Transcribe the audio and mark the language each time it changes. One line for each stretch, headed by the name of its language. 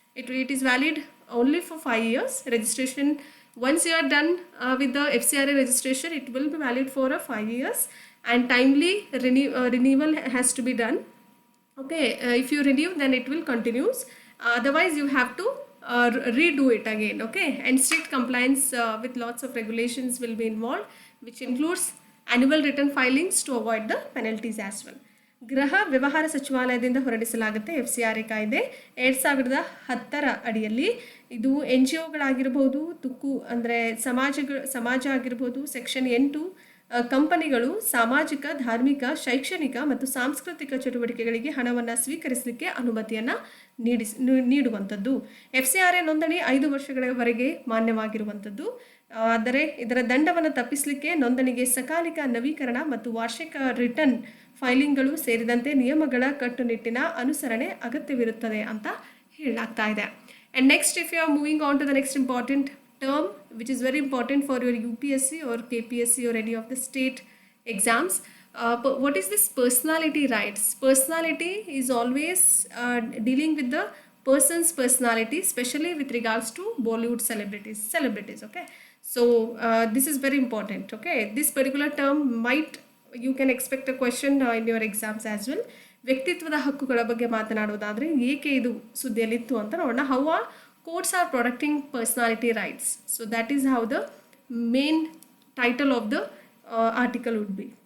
English: It is valid only for 5 years. Registration, once you are done with the FCRA registration, it will be valid for 5 years and timely renewal has to be done. Okay, if you renew, then it will continues. Otherwise, you have to redo it again. Okay, and strict compliance with lots of regulations will be involved, which includes annual return filings to avoid the penalties as well.
Kannada: ಗೃಹ ವ್ಯವಹಾರ ಸಚಿವಾಲಯದಿಂದ ಹೊರಡಿಸಲಾಗುತ್ತೆ FCRA ಕಾಯ್ದೆ 2010 ಅಡಿಯಲ್ಲಿ. ಇದು NGOಗಳಾಗಿರ್ಬೋದು, ತುಕ್ಕು ಅಂದರೆ ಸಮಾಜ ಆಗಿರ್ಬೋದು, ಸೆಕ್ಷನ್ 8 ಕಂಪನಿಗಳು ಸಾಮಾಜಿಕ, ಧಾರ್ಮಿಕ, ಶೈಕ್ಷಣಿಕ ಮತ್ತು ಸಾಂಸ್ಕೃತಿಕ ಚಟುವಟಿಕೆಗಳಿಗೆ ಹಣವನ್ನು ಸ್ವೀಕರಿಸಲಿಕ್ಕೆ ಅನುಮತಿಯನ್ನು ನೀಡುವಂಥದ್ದು. FCRA ನೋಂದಣಿ 5 ವರ್ಷಗಳವರೆಗೆ ಮಾನ್ಯವಾಗಿರುವಂಥದ್ದು. ಆದರೆ ಇದರ ದಂಡವನ್ನು ತಪ್ಪಿಸಲಿಕ್ಕೆ ನೋಂದಣಿಗೆ ಸಕಾಲಿಕ ನವೀಕರಣ ಮತ್ತು ವಾರ್ಷಿಕ ರಿಟರ್ನ್ ಫೈಲಿಂಗ್ಗಳು ಸೇರಿದಂತೆ ನಿಯಮಗಳ ಕಟ್ಟುನಿಟ್ಟಿನ ಅನುಸರಣೆ ಅಗತ್ಯವಿರುತ್ತದೆ ಅಂತ ಹೇಳಲಾಗ್ತಾ ಇದೆ.
English: And next, if you are moving on to the next important term which is very important for your UPSC or KPSC or any of the state exams. But what is this personality rights? Personality is always dealing with the person's personality, especially with regards to Bollywood celebrities. Okay, so this is very important. Okay, this particular term you can expect a question in your exams as well.
Kannada: ವ್ಯಕ್ತಿತ್ವದ ಹಕ್ಕುಗಳ ಬಗ್ಗೆ ಮಾತನಾಡೋದಾದರೆ ಏಕೆ ಇದು ಸುದ್ದಿಯಲ್ಲಿತ್ತು ಅಂತ ನೋಡೋಣ.
English: How are courts are protecting personality rights? So that is how the main title of the article would be.